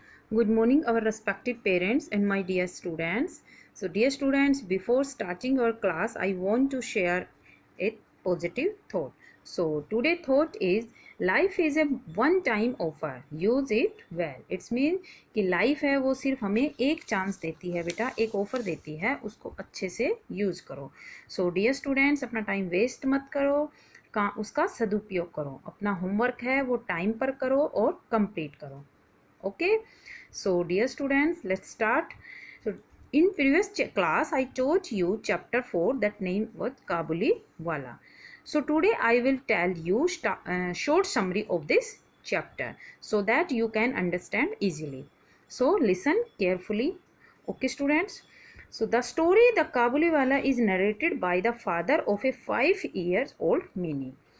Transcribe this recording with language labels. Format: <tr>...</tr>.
<en>Good morning, our respected parents and my dear students. So, dear students, before starting our class, I want to share a positive thought. So, today thought is life is a one-time offer. Use it well. It's mean</en> <hi>कि life है वो सिर्फ हमें एक chance देती है बेटा, एक offer देती है, उसको अच्छे से use करो.</hi> <en>So, dear students,</en> <hi>अपना time waste मत करो, उसका सदुपयोग करो. अपना homework है वो time पर करो और complete करो.</hi> <en>Okay, so dear students, let's start. So in previous class I taught you chapter 4 that name was Kabuli Wala. So today I will tell you short summary of this chapter so that you can understand easily. So listen carefully. Okay students, so the story the Kabuli Wala is narrated by the father of a 5 years old Mini.</en>